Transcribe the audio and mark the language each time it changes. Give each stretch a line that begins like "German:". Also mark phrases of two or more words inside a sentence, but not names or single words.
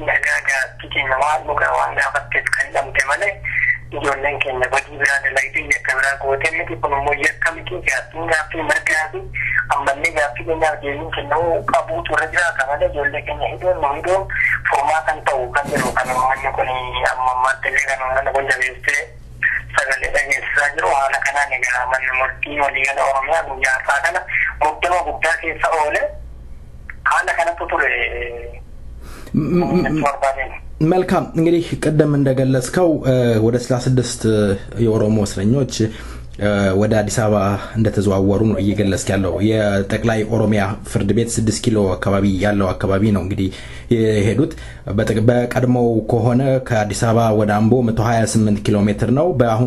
Oromo: nagaa gaaffii keenya waan dhugaa waan gaafatteef kan dhabde malee ijoolleen keenya badii biraa dalagdee yakka biraa gootee miti kun immoo yakka miti gaaffii mirgaa fi ammallee gaaffii keenyaaf deebiin kennuu qabuutu irra jiraata malee ijoollee keenya hidhuun furmaatan ta'uu kan jiru kan ummanni kun amma ammaatti illee kan ummanni kun jabeessee sagalee dhageessisaa jiru haala kanaan egaa manni murtii waliigala Oromiyaa guyyaa har'aa kana muddama guddaa keessa oole haala kanatu ture.
Amharic: መልካም እንግዲህ ቀደም እንደገለጽከው ወደ 36 የኦሮሞ እስረኞች ወደ አዲስ አበባ እንደተዘዋወሩ ነው እየገለጽክ ያለው የጠቅላይ ኦሮሚያ ፍርድ ቤት 6 ኪሎ አካባቢ ያለው አካባቢ ነው እንግዲህ የሄዱት በቀድሞው ከሆነ ከአዲስ አበባ ወደ አምቦ 128 ኪሎ ሜትር ነው በአሁኑ